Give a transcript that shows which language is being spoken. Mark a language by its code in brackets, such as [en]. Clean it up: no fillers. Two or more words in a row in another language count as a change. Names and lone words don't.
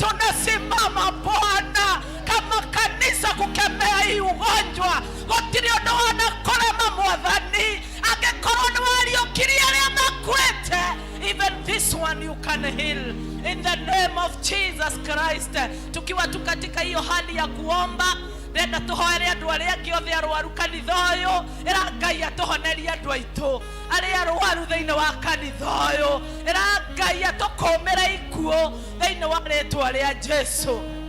[sw] tumesimama Bwana kama kanisa kukemea hii ugonjwa. [ki] Gotiri ono wanakorema Mwathani, angekorwo ni waliokiria aria makwete, [en] even this one you can heal in the name of Jesus Christ. [sw] Tukiwa tu katika hiyo hali ya kuomba, [ki] renda tuhoere andu aria angi othe arwaru kanitha uyu, ira Ngai atuhonerie andu aitu aria arwaru thiini wa kanitha uyu, ira Ngai atukumira ikuo thiini wa ritwa ria Jesu.